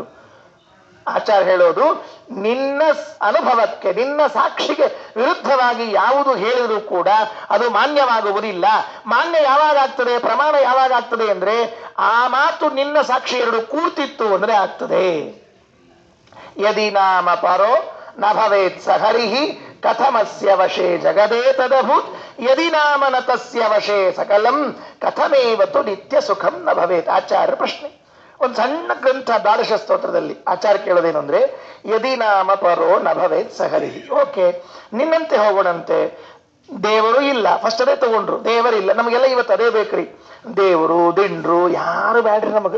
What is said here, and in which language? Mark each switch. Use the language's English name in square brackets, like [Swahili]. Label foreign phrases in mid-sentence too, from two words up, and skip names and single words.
[Kannada] ಯಾವಾಗಲೂ ಆಚಾರ್ಯ ಹೇಳೋದು, ನಿನ್ನ ಅನುಭವಕ್ಕೆ, ನಿನ್ನ ಸಾಕ್ಷಿಗೆ ವಿರುದ್ಧವಾಗಿ ಯಾವುದು ಹೇಳಿದರೂ ಕೂಡ ಅದು ಮಾನ್ಯವಾಗುವುದಿಲ್ಲ. ಮಾನ್ಯ ಯಾವಾಗ ಆಗ್ತದೆ, ಪ್ರಮಾಣ ಯಾವಾಗ ಆಗ್ತದೆ ಅಂದ್ರೆ ಆ ಮಾತು ನಿನ್ನ ಸಾಕ್ಷಿ ಎರಡು ಕೂರ್ತಿತ್ತು ಅಂದ್ರೆ ಆಗ್ತದೆ. [Sanskrit] ಯದಿ ನಾಮ ಪರೋ ನ ಭವೇತ್ ಸಹರಿಹಿ ಕಥಮಸ್ಯ ವಶೇ ಜಗದೇ ತದಭೂತ್ ಯದಿ ನಾಮ ನ ತಸ್ಯ ವಶೇ ಸಕಲಂ ಕಥಮೇವತು ನಿತ್ಯ ಸುಖಂ ನ ಭವೇತ್. [Kannada] ಆಚಾರ್ಯ ಪ್ರಶ್ನೆ. ಒಂದು ಸಣ್ಣ ಗ್ರಂಥ ದ್ವಾದಶ ಸ್ತೋತ್ರದಲ್ಲಿ ಆಚಾರ್ಯ ಕೇಳೋದೇನು ಅಂದ್ರೆ, [Sanskrit] ಯದಿ ನಾಮ ಪರೋ ನ ಭವೇತ್ ಸಹರಿಹಿ. [Kannada] ಓಕೆ, ನಿನ್ನಂತೆ ಹೋಗೋಣಂತೆ. ದೇವರು ಇಲ್ಲ, ಫಸ್ಟ್ ಅದೇ ತಗೊಂಡ್ರು. ದೇವರಿಲ್ಲ, ನಮಗೆಲ್ಲ ಇವತ್ತು ಅದೇ ಬೇಕ್ರಿ. ದೇವರು ದಿಂಡ್ರು ಯಾರು ಬ್ಯಾಡ್ರಿ ನಮಗ.